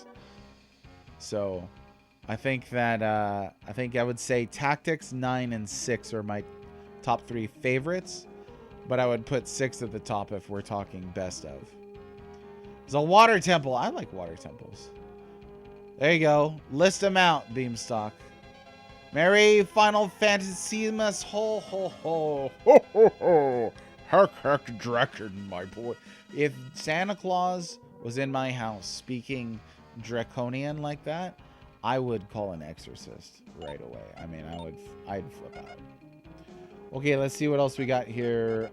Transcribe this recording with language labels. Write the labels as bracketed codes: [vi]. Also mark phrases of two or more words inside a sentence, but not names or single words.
[en] So, I think that I would say Tactics, 9, and 6 are my top 3 favorites, but I would put 6 at the top if we're talking best of. There's a water temple. I like water temples. There you go. List them out, Beamstock. Merry Final Fantasymas, ho ho ho, ho ho ho, hark hark Draken, my boy. If Santa Claus was in my house speaking draconian like that, I would call an exorcist right away. I mean, I'd flip out. Okay, let's see what else we got here.